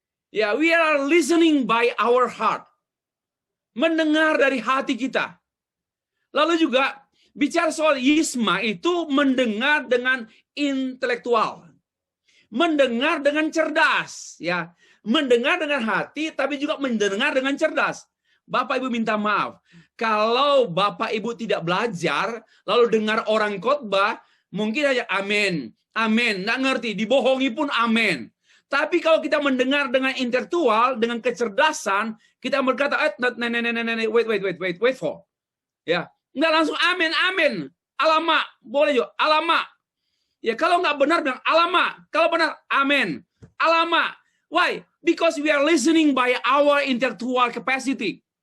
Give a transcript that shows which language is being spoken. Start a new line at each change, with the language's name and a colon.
English: Ya, we are listening by our heart.
Indonesian: Mendengar dari hati kita. Lalu juga bicara soal yisma itu mendengar dengan intelektual. Mendengar dengan cerdas, ya. Mendengar dengan hati tapi juga mendengar dengan cerdas. Bapak Ibu minta maaf. Kalau Bapak Ibu tidak belajar lalu dengar orang khotbah, mungkin aja amin. Amin, nggak ngerti, dibohongi pun amin. Tapi kalau kita mendengar dengan intelektual, dengan kecerdasan, kita berkata,
English: wait for.
Indonesian: Ya, nggak langsung amin. Alamak, boleh juga, alamak. Ya, kalau nggak benar, bilang alamak. Kalau benar, amin. Alamak.
English: Why? Because we are listening by our intellectual capacity.